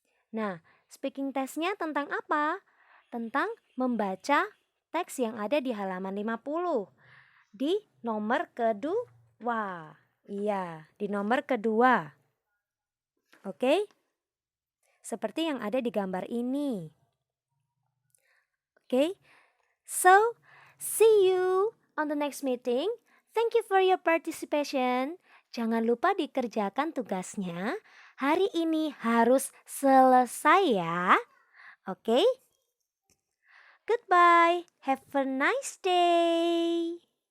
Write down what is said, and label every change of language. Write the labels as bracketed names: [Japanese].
[Indonesian] Nah, speaking testnya tentang apa? Tentang membaca teks yang ada di halaman 50. Di nomor kedua. Iya, di nomor kedua. Oke? Seperti yang ada di gambar ini. Oke? [English] So, see you on the next meeting. Thank you for your participation. [Indonesian] Jangan lupa dikerjakan tugasnya. Hari ini harus selesai ya. [English] Oke? Goodbye. Have a nice day.